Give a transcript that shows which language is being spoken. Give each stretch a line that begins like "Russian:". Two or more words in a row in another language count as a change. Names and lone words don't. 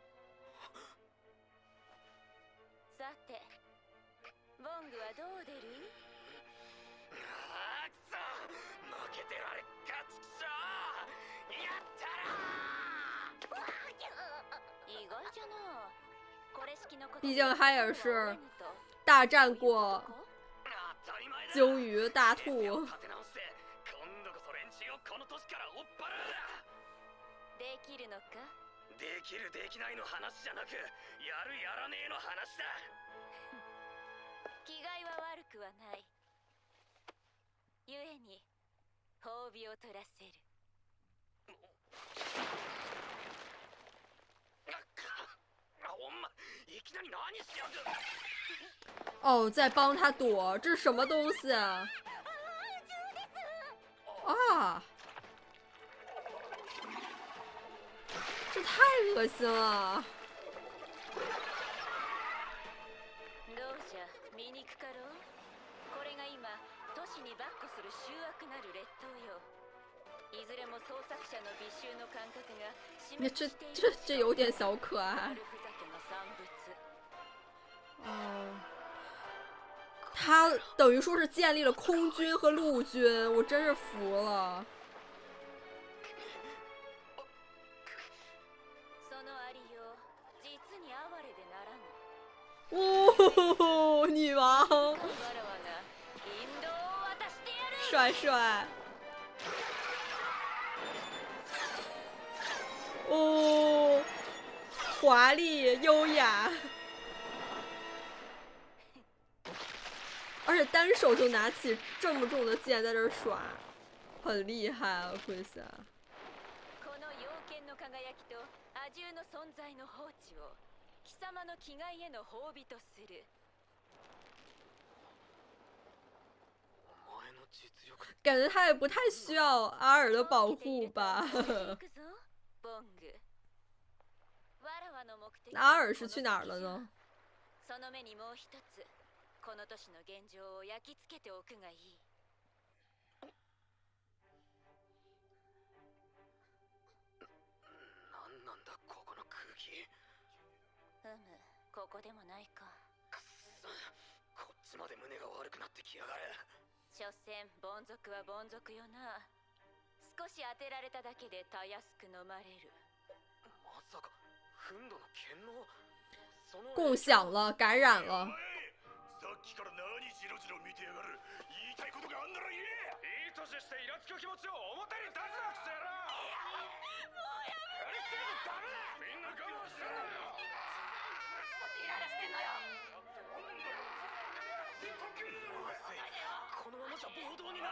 Japanese: さてボングはどう出る？ああ、くそ、負けてられっかちくしょう。やったら意外じゃな。これ式のこと。
Chinese: 毕竟他也是大战过鲸鱼、大兔。
Japanese: 今度こそ連中をこの年から追っ払う。できるのか？できるできないの話じゃなく、やるやらねえの話だ。気概は悪くはない。 故に褒美を取らせる。お前いきなり何してやんだ。
Chinese: 哦，在帮他躲，这是什么东西啊？啊！这太恶心了。
Japanese: どうじゃ見にくかろう。これが今都市に跋扈する醜悪なる劣等よ。いずれも創作者の美醜の感覚が示
Chinese: 那这有点小可爱。
Japanese: ふざけの産物。
Chinese: 哦，他等于说是建立了空军和陆军，我真是服了。
Japanese: そのありよう実に哀れでならぬ。
Chinese: 哦，女王，
Japanese: わらわが引導を渡してやる。
Chinese: 帅帅。哦，华丽优雅，而且单手就拿起这么重的剑在这儿耍，很厉害啊，奎萨。
Japanese: この陽剣の輝きと亜獣の存在の放置を貴様の気概への褒美とする。お前の実力。
Chinese: 感觉他也不太需要阿尔的保護吧。
Japanese: 行くぞボング。わらわの目的は
Chinese: 阿尔是去哪儿了呢？
Japanese: その目にもう一つこの都市の現状を焼き付けておくがいい。なんなんだここの空気。ここでもないか。くっそ、こっちまで胸が悪くなってきやがる。所詮凡族は凡族よな。少し当てられただけでたやすく飲まれる。まさかフンドの剣能。
Chinese: 共享了，感染了。
Japanese: さっきから何ジロジロ見てやがる。言いたいことがあんなら言え。いい年してイラつく気持ちを表に出すなくせやら。もうやめて。ダメだ。みんな我慢してんだよ。イライラしてんのよ。まずい、このままじゃ暴動になる。